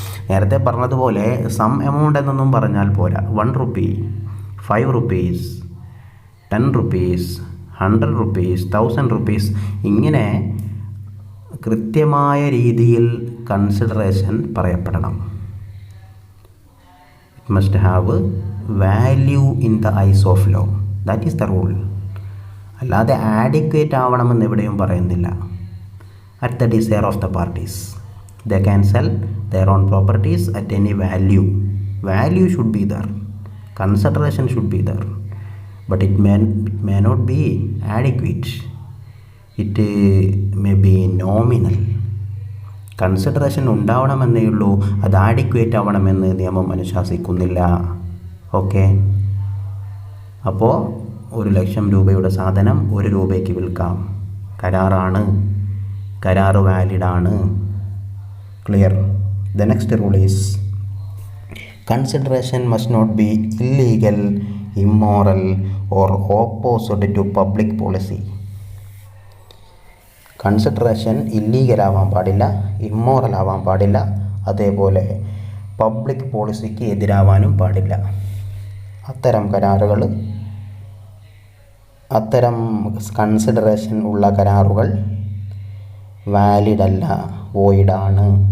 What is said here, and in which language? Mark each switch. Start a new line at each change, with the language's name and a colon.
Malayalam: നേരത്തെ പറഞ്ഞതുപോലെ some amount എന്നൊന്നും പറഞ്ഞാൽ പോരാ.
English: 1 rupee, 5 rupees, 10 rupees, 100 rupees, 1000 rupees,
Malayalam: ഇങ്ങനെ കൃത്യമായ രീതിയിൽ consideration പറയപ്പെടണം.
English: It must have value in the eyes of law. That is the rule.
Malayalam: അല്ലാതെ ആഡിക്വേറ്റ് ആവണമെന്ന് എവിടെയും പറയുന്നില്ല.
English: At the desire of the parties they can sell their own properties at any value. Value should be there, consideration should be there, but it may not be adequate. It may be nominal.
Malayalam: Consideration ഉണ്ടാവണമെന്നേ ഉള്ളൂ, അത് adequate ആവണമെന്ന് നിയമം അനുശാസിക്കുന്നില്ല. Okay, അപ്പോൾ 1,00,000 രൂപയുടെ സാധനം 1 രൂപയ്ക്ക് വിൽക്കാം, കരാറാണ്, കരാറ് വാലിഡാണ്.
English: Clear. The next rule is consideration must not be illegal, immoral or opposite to public policy.
Malayalam: Consideration illegal ആവാൻ പാടില്ല, ഇമ്മോറൽ ആവാൻ പാടില്ല, അതേപോലെ പബ്ലിക് പോളിസിക്ക് എതിരാവാനും പാടില്ല. അത്തരം കരാറുകൾ, അത്തരം കൺസിഡറേഷൻ ഉള്ള കരാറുകൾ വാലിഡ് അല്ല, വോയിഡാണ്.